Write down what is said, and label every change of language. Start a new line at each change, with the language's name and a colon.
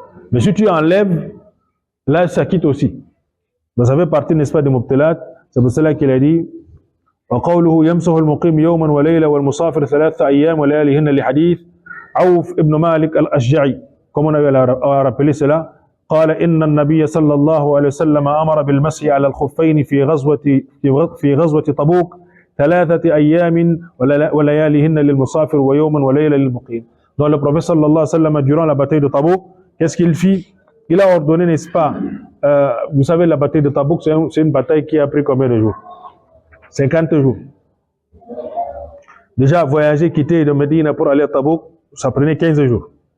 French: Mais si tu enlèves, là ça quitte aussi. Donc ça fait partie, n'est-ce pas, des mubtilat. C'est pour cela qu'il a dit
Arabic: وقوله يمسح المقيم يوما وليلة والمسافر 3 أيام ولياليهن لحديث عوف ابن مالك الأشجعي.
French: Comme on a rappelé cela,
Arabic: قال إن النبي صلى الله عليه وسلم أمر بالمسح على الخفين في غزوة طبوك 3 أيام ولياليهن للمسافر ويوما وليلة للمقيم.
French: Donc le prophète sallallahu alayhi wa sallam, durant la bataille de Tabouk, qu'est-ce qu'il fit? Il a ordonné, n'est-ce pas, vous savez, la bataille de Tabouk, c'est une bataille qui a pris combien de jours? 50 jours. Déjà, voyager, quitter de Médine pour aller à Tabouk, ça prenait 15 jours.